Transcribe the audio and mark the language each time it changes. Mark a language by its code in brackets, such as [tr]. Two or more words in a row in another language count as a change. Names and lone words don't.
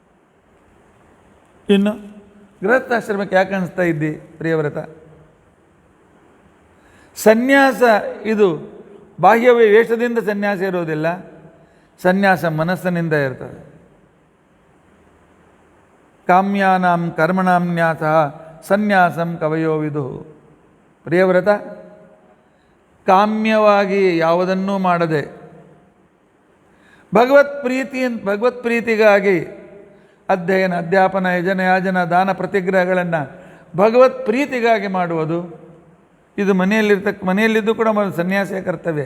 [kn] ಇನ್ನು ಗೃಹಸ್ಥಾಶ್ರಮಕ್ಕೆ ಯಾಕೆ ಅನಿಸ್ತಾ ಇದ್ದಿ ಪ್ರಿಯವ್ರತ? ಸನ್ಯಾಸ ಇದು ಬಾಹ್ಯ ವೇಷದಿಂದ ಸನ್ಯಾಸ ಇರೋದಿಲ್ಲ, ಸನ್ಯಾಸ ಮನಸ್ಸಿನಿಂದ ಇರ್ತದೆ. [sa] ಕಾಮ್ಯಾನಾಂ ಕರ್ಮಣಾಂ ನ್ಯಾಸಃ ಸನ್ಯಾಸಂ ಕವಯೋ ವಿದುಃ. [kn] ಪ್ರಿಯವ್ರತ, ಕಾಮ್ಯವಾಗಿ ಯಾವುದನ್ನೂ ಮಾಡದೆ ಭಗವತ್ ಪ್ರೀತಿಗಾಗಿ ಅಧ್ಯಯನ ಅಧ್ಯಾಪನ ಯಜನ ದಾನ ಪ್ರತಿಗ್ರಹಗಳನ್ನು ಭಗವತ್ ಪ್ರೀತಿಗಾಗಿ ಮಾಡುವುದು, ಇದು ಮನೆಯಲ್ಲಿದ್ದು ಕೂಡ ಸನ್ಯಾಸಿಯ ಕರ್ತವ್ಯ.